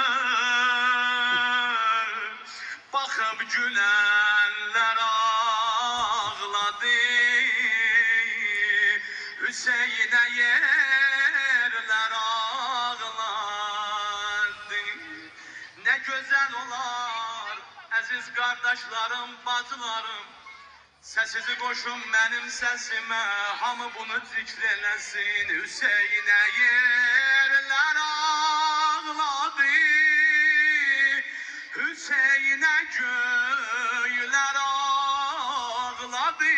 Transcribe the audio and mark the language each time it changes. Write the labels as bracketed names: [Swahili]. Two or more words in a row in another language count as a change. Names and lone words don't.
[Turkish] Bakıp gülenler ağladı. Hüseyin'e yerler ağladı. Ne güzel olar aziz kardeşlerim, bacılarım. [Azerbaijani] Səsizi qoşun mənim səsimə, hamı bunu zikr eləsin. Hüseynə yerlər ağladı, Hüseynə göylər ağladı.